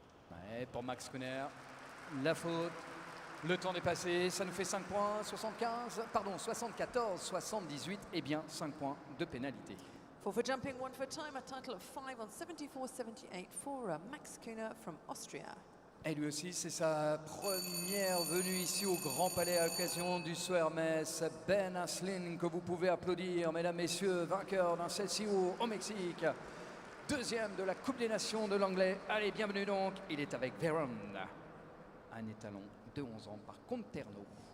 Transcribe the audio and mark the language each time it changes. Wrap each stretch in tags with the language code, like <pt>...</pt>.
<fr>Ouais, pour Max Kuhner, la faute, le temps dépassé, ça nous fait 5 points, 74, 78, et bien 5 points de pénalité.</fr> <en>4 for jumping, 1 for time, a total of 5 on 74.78 for Max Kuhner from Austria.</en> <fr>Et lui aussi, c'est sa première venue ici au Grand Palais à l'occasion du Saut Hermès. Ben Aslin, que vous pouvez applaudir, mesdames, messieurs, vainqueur d'un CCO au Mexique. 2e de la Coupe des Nations de l'Anglais. Allez, bienvenue donc. Il est avec Veron, un étalon de 11 ans par Conterno.</fr>